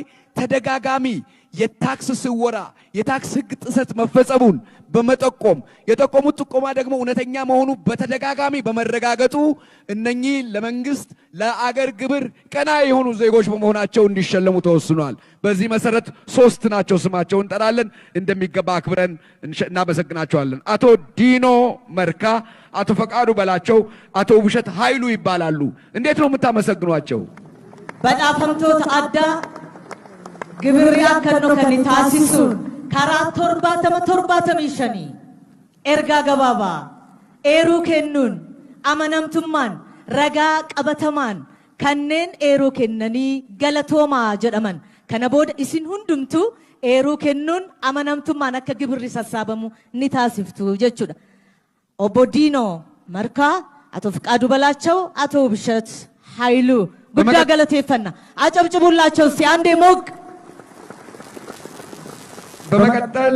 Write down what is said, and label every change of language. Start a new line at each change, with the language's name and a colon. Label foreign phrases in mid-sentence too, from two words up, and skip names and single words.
Amharic: ተደጋጋሚ የታክስ ስወራ የታክስ ህግ ጥሰት መፈጸሙን በመጠቆም የጠቆሙት ጥቆማ ደግሞ እውነተኛ መሆኑ በተደጋጋሚ በመረጋገጡ እነኚህ ለመንግስት ለአገር ግብር ቀና የሆኑ ዜጎች በመሆናቸው እንዲሸለሙ ተወስኗል። በዚህ መሰረት 3 ናቸው። ስማቸውን እንጠራለን። እንደሚገባ አክብረን እናመሰግናቸዋለን። አቶ ዲኖ መርካ፣ አቶ ፈቃዱ በላቸው፣ አቶ ውብሸት ኃይሉ ይባላሉ። እንዴት ነው የምታመሰግኗቸው?
Oromo: badhaafamtoota addaa gibirri akka kan taasisuun karaa 75 ergaa gabaabaa eeruu kennuun amanamtummaan ragaa qabatamaan kanneen eeruu kennanii galatoomaa jedhaman kana booda isin hundumtu eeruu kennuun amanamtummaan akka gibirri sassaabamu ni taasiftu jechuudha. Obbo Diinoo Markaa, Ato Fiqaadu Balaachoo, Ato Ubishat Hayilu guddaa galateeffanna.
Amharic: አጨብጭቡላቸው እስቲ አንዴ ሞቅ። በመቀጠል